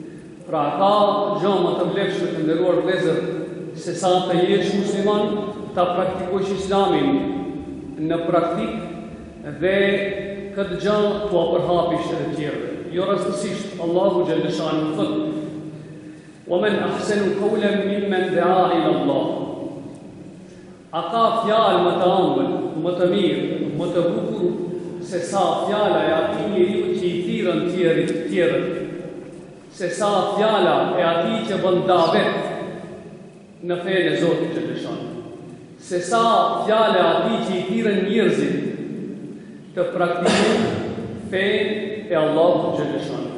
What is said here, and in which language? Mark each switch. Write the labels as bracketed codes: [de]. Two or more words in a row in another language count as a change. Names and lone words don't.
[sq] Pra ka gjë më të vlefshme të nderuar vëllezër se sa të jesh musliman, ta praktikosh Islamin në praktikë dhe këtë gjë t'u përhapish edhe tjerëve. Jo rastësisht Allahu [ar] جل شأنه [sq] thot: [ar] "ومن أحسن قولا ممن دعا إلى الله." [sq] A ka fjalë më të ëmbël, më të mirë, më të bukur se sa fjala e atij njeriu që i thirrën tjerët, se sa fjala e atij që bën davet në fenë e Zotit [ar] جل شأنه, [sq] se sa fjala e atij që i thirrën njerëzit të praktikojnë fenë e Allahut [ar] جل شأنه.